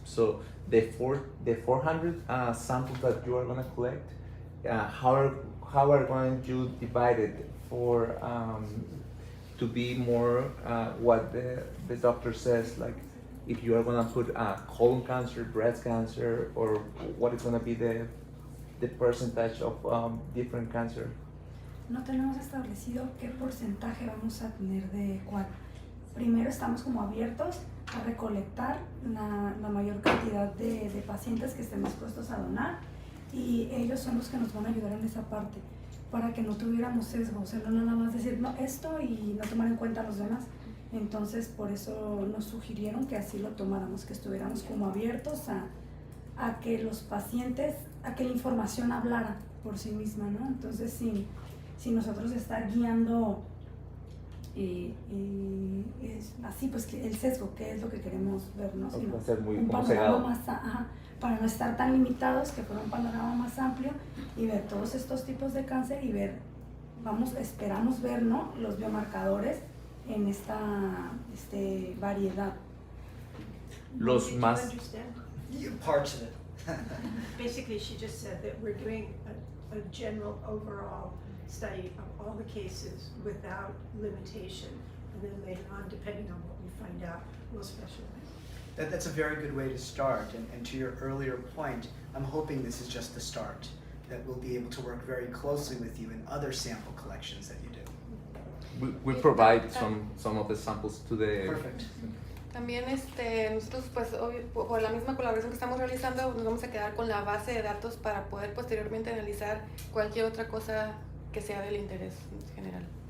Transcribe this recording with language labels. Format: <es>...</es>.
<en>So the 400 samples that you are going to collect, how are going to divide it for to be more what the doctor says, like if you are going to put colon cancer, breast cancer, or what is going to be the percentage of different cancer?</en> <es>No tenemos establecido qué porcentaje vamos a tener de cuál. Primero estamos como abiertos a recolectar la mayor cantidad de pacientes que estén dispuestos a donar, y ellos son los que nos van a ayudar en esa parte para que no tuviéramos sesgo, o sea, no nada más decir no, esto y no tomar en cuenta a los demás. Entonces por eso nos sugirieron que así lo tomáramos, que estuviéramos como abiertos a que los pacientes, a que la información hablara por sí misma, ¿no? Entonces sin nosotros estar guiando es así, pues que el sesgo, que es lo que queremos ver, ¿no? Sino Va a ser muy un como panorama cegado. más, para no estar tan limitados, que fuera un panorama más amplio y ver todos estos tipos de cáncer y ver, esperamos ver, ¿no?, los biomarcadores en esta variedad. Los</es> <en>Did you</en> <es>más</es> <en>understand? Parts of it. Basically, she just said that we're doing a general overall study of all the cases without limitation, and then later on, depending on what we find out, we'll specialize. That's a very good way to start, and to your earlier point, I'm hoping this is just the start, that we'll be able to work very closely with you in other sample collections that you do. we provide some of the samples to the Perfect.</en> <es>También nosotros pues por la misma colaboración que estamos realizando nos vamos a quedar con la base de datos para poder posteriormente analizar cualquier otra cosa que sea del interés general.</es>